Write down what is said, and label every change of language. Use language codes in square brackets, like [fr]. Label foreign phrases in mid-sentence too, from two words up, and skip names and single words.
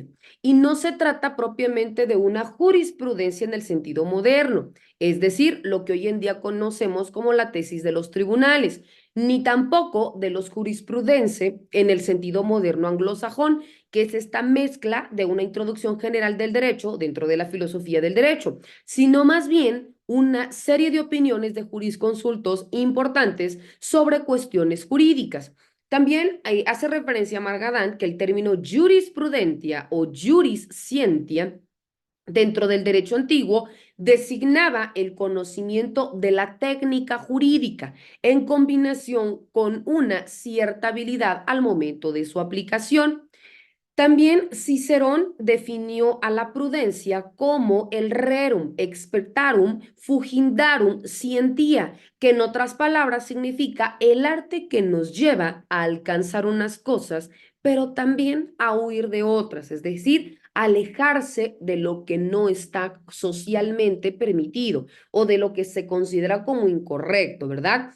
[es] Y no se trata propiamente de una jurisprudencia en el sentido moderno, es decir, lo que hoy en día conocemos como la tesis de los tribunales, ni tampoco de los jurisprudense en el sentido moderno anglosajón, que es esta mezcla de una introducción general del derecho dentro de la filosofía del derecho, sino más bien una serie de opiniones de jurisconsultos importantes sobre cuestiones jurídicas. También hace referencia a Margadán que el término jurisprudentia o [la] juris scientia [es] dentro del derecho antiguo designaba el conocimiento de la técnica jurídica en combinación con una cierta habilidad al momento de su aplicación. También Cicerón definió a la prudencia como el [la] rerum expertarum fugindarum scientia, [es] que en otras palabras significa el arte que nos lleva a alcanzar unas cosas, pero también a huir de otras, es decir, alejarse de lo que no está socialmente permitido o de lo que se considera como incorrecto, ¿verdad?